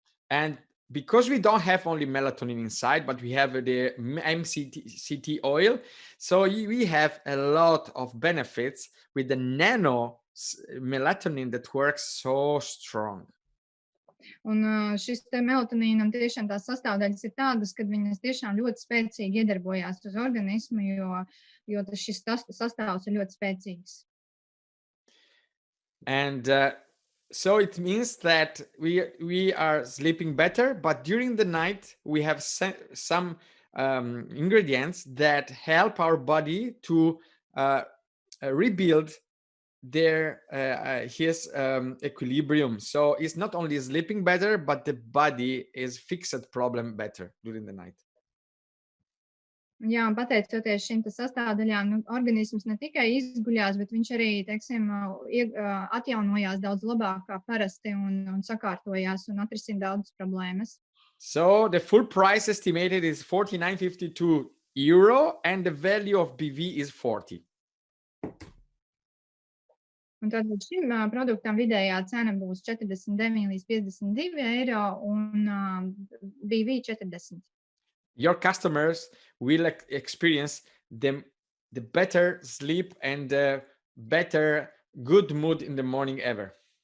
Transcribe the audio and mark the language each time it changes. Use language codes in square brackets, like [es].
[en] And because we don't have only melatonin inside, but we have the MCT oil, so we have a lot of benefits with the nano melatonin that works so strong. [lv] Un šis te melatonīnam tiešām tās sastāvdaļas ir tādas, kad viņas tiešām ļoti spēcīgi iedarbojās uz organismu, jo šis sastāvs ir ļoti spēcīgs. [en] And so it means that we are sleeping better, but during the night we have some ingredients that help our body to rebuild his equilibrium. So it's not only sleeping better, but the body is fixed problem better during the night. [lv] Jā, un pateicoties šīm sastāvdaļām, organisms ne tikai izguļās, bet viņš arī, teiksim, atjaunojās daudz labāk kā parasti un sakārtojās un atrisina daudzas problēmas. [en] So the full price estimated is €49.52 and the value of BV is 40. [lv] Un tātad šim produktam vidējā cena būs 49 līdz 52 eiro un BV 40. [en] Your customers will experience the better sleep and the better good mood in the morning ever.